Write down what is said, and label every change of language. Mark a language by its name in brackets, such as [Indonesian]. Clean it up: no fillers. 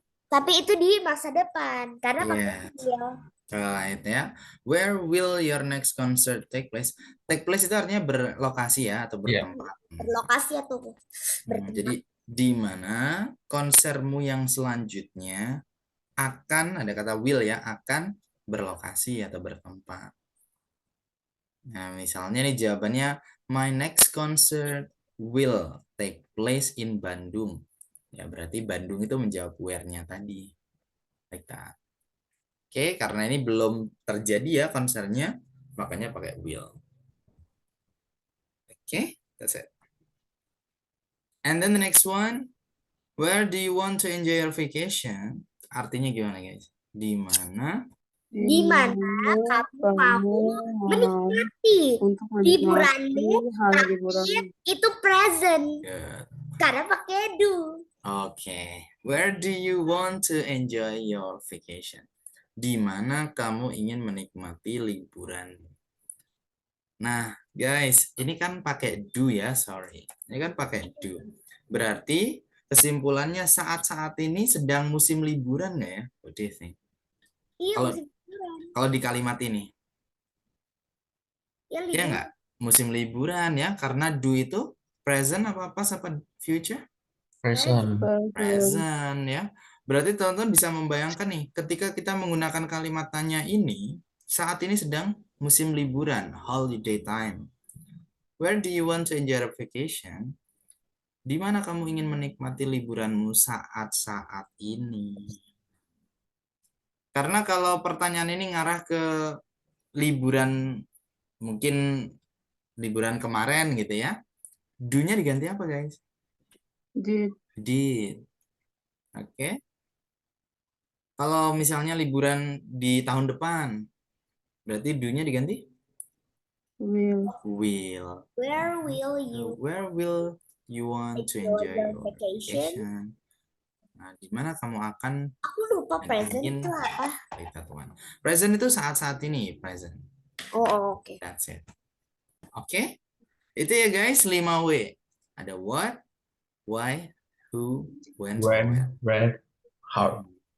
[Indonesian] Tapi itu di masa depan karena pakai will. [English] Right ya. Where will your next concert take place? [Indonesian] Take place itu artinya berlokasi ya atau bertempat. Berlokasi atau jadi di mana konsermu yang selanjutnya akan, ada kata will ya, akan berlokasi atau bertempat. Nah, misalnya nih jawabannya, [English] my next concert will take place in Bandung. [Indonesian] Ya, berarti Bandung itu menjawab where-nya tadi. [English] Like that. [Indonesian] Oke, karena ini belum terjadi ya konsernya, makanya pakai will. Oke, [English] that's it. And then the next one, where do you want to enjoy your vacation? [Indonesian] Artinya gimana, guys? Di mana? Di mana kamu mau menikmati liburanmu, tapi itu present. [English] Good. [Indonesian] Karena pakai do. Oke. [English] Where do you want to enjoy your vacation? [Indonesian] Di mana kamu ingin menikmati liburan? Nah, guys, ini kan pakai do ya, sorry. Ini kan pakai do. Berarti kesimpulannya saat-saat ini sedang musim liburan nggak ya? [English] What do you think? [Indonesian] Iya, kalau di kalimat ini. Ya nggak? Musim liburan ya, karena do itu present apa future? [English] Present. Present ya. [Indonesian] Berarti teman-teman bisa membayangkan nih, ketika kita menggunakan kalimat tanya ini, saat ini sedang musim liburan, [English] holiday time. Where do you want to enjoy your vacation? [Indonesian] Di mana kamu ingin menikmati liburanmu saat-saat ini? Karena kalau pertanyaan ini ngarah ke liburan, mungkin liburan kemarin gitu ya, do-nya diganti apa, guys? [English] Did. [Indonesian] Oke. Kalau misalnya liburan di tahun depan, berarti do-nya diganti? [English] Will. Where will you want to enjoy your vacation? [Indonesian] Nah, di mana kamu akan? Aku lupa present itu apa? Present itu saat-saat ini, present. Oh, oke. [English] That's it. [Indonesian] Oke. Itu ya guys, 5W. Ada [English] what, why, who, when, where, how.